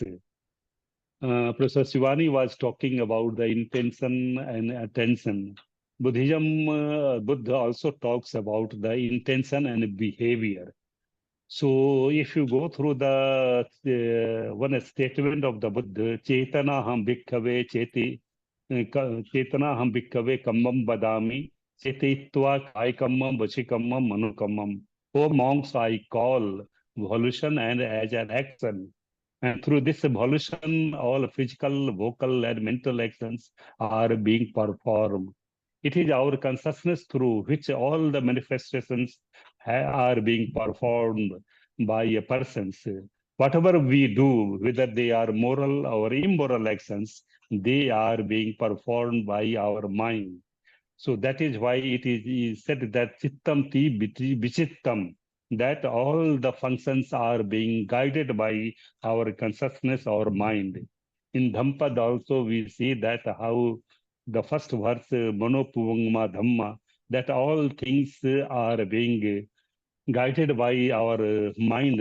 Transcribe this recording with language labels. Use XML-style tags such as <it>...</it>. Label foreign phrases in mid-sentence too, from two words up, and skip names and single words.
<en>Professor Shivani was talking about the intention and attention. Buddhism, Buddha also talks about the intention and behavior. So if you go through the one statement of the Buddha,</en> <pi>Chetana ham bhikkhave cheti, Chetana ham bhikkhave kammam badami, Chetitva kai kammam vachikammam manukammam.</pi> <en>O monks, I call volition and as an action. And through this volition, all physical, vocal, and mental actions are being performed. It is our consciousness through which all the manifestations are being performed by a person. Whatever we do, whether they are moral or immoral actions, they are being performed by our mind. So that is why it is said that</en> <pi>chittam ti vichittam,</pi> <en>that all the functions are being guided by our consciousness or mind. In Dhampad also we see that how the first verse,</en> <pi>Manopuvangma Dhamma,</pi> <en>that all things are being guided by our mind.</en>